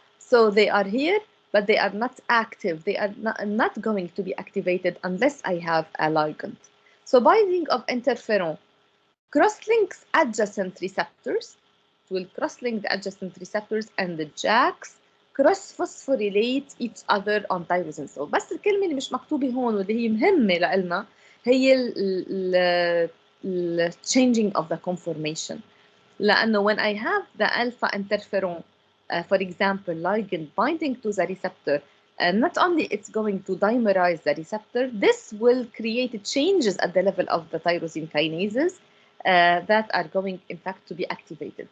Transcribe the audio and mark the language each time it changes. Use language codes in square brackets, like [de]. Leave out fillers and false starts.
[en] So they are here, but they are not active. They are not going to be activated unless I have a ligand. So binding of interferon cross-links adjacent receptors. It will cross-link the adjacent receptors, and the JAKs cross-phosphorylate each other on tyrosine. [ar] So بس الكلمة اللي مش مكتوبة هون واللي هي مهمة لإلنا هي ال changing of the conformation. [en] لأنه when I have the alpha interferon, for example, ligand binding to the receptor, not only it's going to dimerize the receptor, this will create changes at the level of the tyrosine kinases that are going, in fact, to be activated.